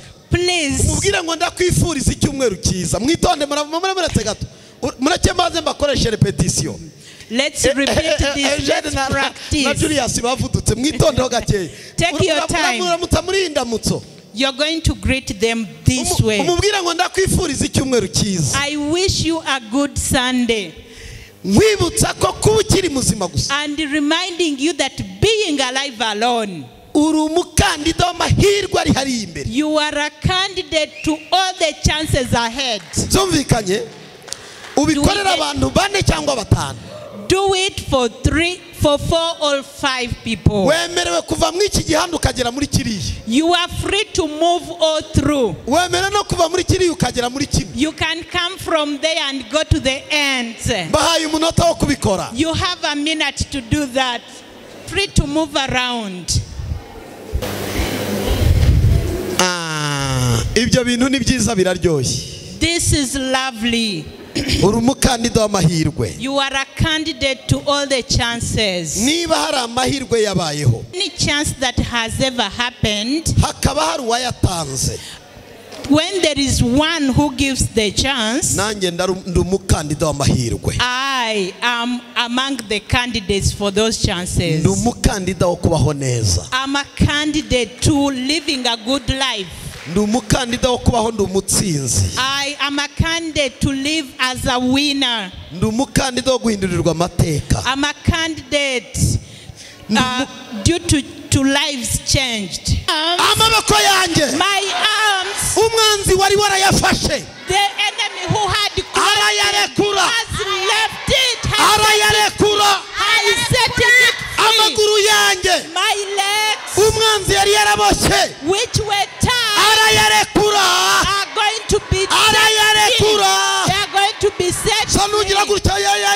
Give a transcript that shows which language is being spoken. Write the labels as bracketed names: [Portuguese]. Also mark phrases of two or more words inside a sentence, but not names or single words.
[Kinyarwanda] Please. Umubwire ngo ndakwifuriza icyumweru cyiza. Mwitonde muretse gato. Mureke maze mbakoreshe repetition. [English] Let's repeat this. Let's na practice. [Kinyarwanda] Julius bavudutse mwitondeho gake. [English] Take your time. [Kinyarwanda] Muramutsa muri indamutso. [English] You're going to greet them this way. [Kinyarwanda] Umubwira ngo ndakwifuriza icyumweru cyiza. [English] I wish you a good Sunday. [Kinyarwanda] Wibutsa ko kuba ukiri muzima gusa. [English] And reminding you that being alive alone, [Kinyarwanda] uri umukandida w'amahirwe ari hari imbere. [English] you are a candidate to all the chances ahead. [Kinyarwanda] Zumvikanye ubikorera abantu bane cyangwa batanu. [English] Do it for 3, for 4 or 5 people. [Kinyarwanda] Wemerewe kuva muri iki gihanda ukagera muri kiriya. [English] You are free to move all through. [Kinyarwanda] Wemerewe no kuva muri kiriya ukagera muri kimwe. [English] You can come from there and go to the end. [Kinyarwanda] Bahaye umunota wo kubikora. [English] You have a minute to do that. Free to move around. [Kinyarwanda] Ibyo bintu ni byiza biraryoshye. [English] This is lovely. [Kinyarwanda] Uri umukandida w'amahirwe. [English] You are a candidate to all the chances. [Kinyarwanda] Niba hari amahirwe yabayeho, [English] Any chance that has ever happened, [Kinyarwanda] hakaba hari uwayatanze, [English] when there is one who gives the chance, [Kinyarwanda] nanjye ndi umukandida w'amahirwe. [English] I am among the candidates for those chances. [Kinyarwanda] Ndi umukandida wo kubaho neza. [English] I'm a candidate to living a good life. [Kinyarwanda] Ndi umukandida wo kubaho ndi umutsinzi. [English] I am a candidate to live as a winner. [Kinyarwanda] Ndi umukandida wo guhindurirwa amateka. [English] I'm a candidate due to lives changed. [Kinyarwanda] Amaboko yanjye, [English] My arms, [Kinyarwanda] umwanzi wari warayafashe, [English] the enemy who had [Kinyarwanda] arayarekura, [English] has left it, [Kinyarwanda] arayarekura. [English] has set it free. [Kinyarwanda] Amaguru yanjye, [English] My legs, [Kinyarwanda] umwanzi yari yaraboshe, [English] which were tied, [Kinyarwanda] arayarekura, [English] are going to be set free. [Kinyarwanda] arayarekura. [English] They are going to be set free. [Kinyarwanda] Sanugira gutya ya.